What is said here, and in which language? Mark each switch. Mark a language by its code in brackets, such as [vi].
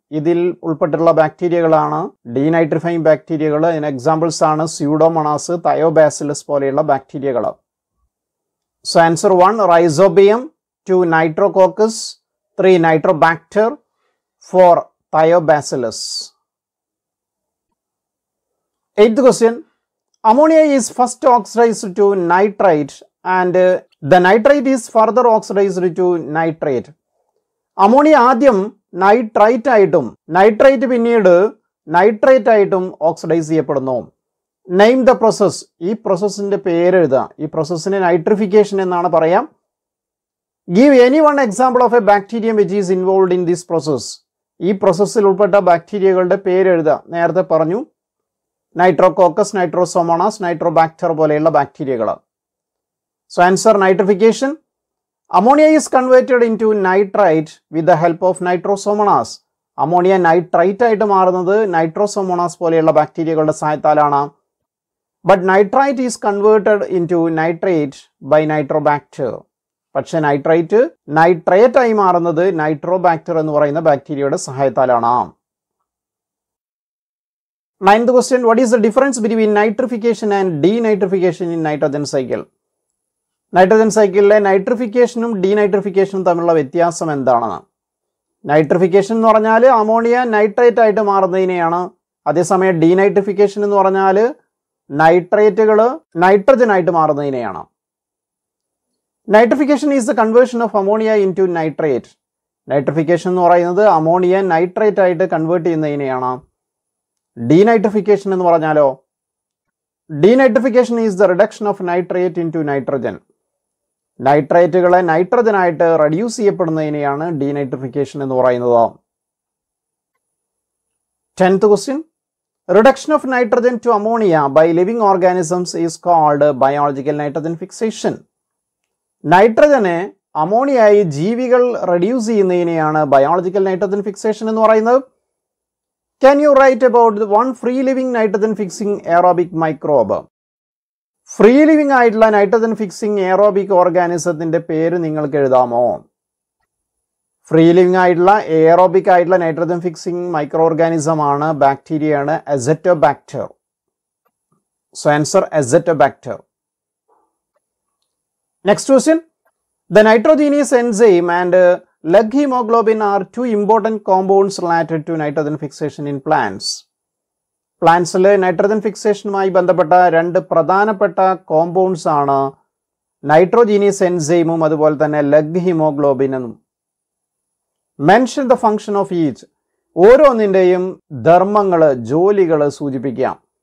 [ml] ഇതിൽ ഉൾപ്പെട്ടിട്ടുള്ള ബാക്ടീരിയകളാണ് ഡീനൈട്രിഫൈങ് ബാക്ടീരിയകൾ. ഇതിന് എക്സാമ്പിൾസ് ആണ് സ്യൂഡോമോണാസ്, തയോബാസിലസ് പോലെയുള്ള ബാക്ടീരിയകൾ. [en] So answer 1 Rhizobium, 2 Nitrococcus, 3 Nitrobacter, 4 Thiobacillus. 8th question. Ammonia is first oxidized to nitrite and the nitrite is further oxidized to nitrate. [ml] Ammonia ആദ്യം nitrite ആയിട്ടും നൈട്രേറ്റ് പിന്നീട് നൈട്രേറ്റ് ആയിട്ടും ഓക്സിഡൈസ് ചെയ്യപ്പെടുന്നു. [en] Name the process. [ml] ഈ പ്രോസസ്സിന്റെ പേര് എഴുതുക. ഈ പ്രോസസ്സിനെ നൈട്രിഫിക്കേഷൻ എന്നാണ് പറയാം. [en] Give any one example of a bacterium which is involve in this process. [ml] ഈ പ്രോസസ്സിൽ ഉൾപ്പെട്ട ബാക്ടീരിയകളുടെ പേര് എഴുതുക. നേരത്തെ പറഞ്ഞു നൈട്രോകോക്കസ്, നൈട്രോസോമോണാസ്, നൈട്രോബാക്ടർ പോലെയുള്ള ബാക്ടീരിയകൾ. [en] So answer nitrification. Ammonia is converted into nitrite with the help of Nitrosomonas. [ml] Ammonia nitrite ആയിട്ട് മാറുന്നത് നൈട്രോസോമോണാസ് പോലെയുള്ള ബാക്ടീരിയകളുടെ സഹായത്താലാണ്. [en] But nitrite is converted into nitrate by Nitrobacter. [ml] പക്ഷെ നൈട്രേറ്റ് ആയി മാറുന്നത് നൈട്രോബാക്ടർ എന്ന് പറയുന്ന ബാക്ടീരിയയുടെ സഹായത്താലാണ്. [en] 9th question, what is the difference between nitrification and denitrification in nitrogen cycle? [ml] Nitrogen സൈക്കിളിലെ നൈട്രിഫിക്കേഷനും ഡീനൈട്രിഫിക്കേഷനും തമ്മിലുള്ള വ്യത്യാസം എന്താണെന്ന്. നൈട്രിഫിക്കേഷൻ എന്ന് പറഞ്ഞാൽ അമോണിയ നൈട്രേറ്റ് ആയിട്ട് മാറുന്നതിനെയാണ്. അതേസമയം ഡീനൈട്രിഫിക്കേഷൻ എന്ന് പറഞ്ഞാൽ നൈട്രേറ്റുകൾ നൈട്രജൻ ആയിട്ട് മാറുന്നതിനെയാണ്. [en] Nitrification is the conversion of ammonia into nitrate. [ml] Nitrification എന്ന് പറയുന്നത് അമോണിയ നൈട്രേറ്റ് ആയിട്ട് കൺവേർട്ട് ചെയ്യുന്നതിനെയാണ്. ഡീനൈട്രിഫിക്കേഷൻ എന്ന് പറഞ്ഞാലോ, [en] Denitrification is the reduction of nitrate into nitrogen. [ml] നൈട്രേറ്റുകളെ നൈട്രജനായിട്ട് reduce ചെയ്യപ്പെടുന്നതിനെയാണ് denitrification എന്ന് പറയുന്നത്. [en] 10th question, reduction of nitrogen to ammonia by living organisms is called biological nitrogen fixation. [ml] നൈട്രജനെ അമോണിയായി ജീവികൾ reduce ചെയ്യുന്നതിനെയാണ് biological nitrogen fixation എന്ന് പറയുന്നത്. [en] Can you write about one free living nitrogen fixing aerobic microbe? [ml] Free living ആയിട്ടുള്ള nitrogen fixing aerobic ഓർഗാനിസത്തിന്റെ പേര് നിങ്ങൾക്ക് എഴുതാമോ? Free living ആയിട്ടുള്ള aerobic ആയിട്ടുള്ള nitrogen fixing micro organism ആണ്, ബാക്ടീരിയയാണ് acetobacter. [en] So answer Azotobacter. Next question, the nitrogenous enzyme and leg hemoglobin are two important compounds related to nitrogen fixation in plants. [ml] പ്ലാന്റ്സിൽ nitrogen ഫിക്സേഷനുമായി ബന്ധപ്പെട്ട രണ്ട് പ്രധാനപ്പെട്ട compounds ആണ് nitrogenous എൻസൈമും അതുപോലെ തന്നെ leg ഹീമോഗ്ലോബിനും. [en] Mention the function of each. [ml] ഓരോന്നിൻ്റെയും ധർമ്മങ്ങൾ, ജോലികൾ സൂചിപ്പിക്കാം.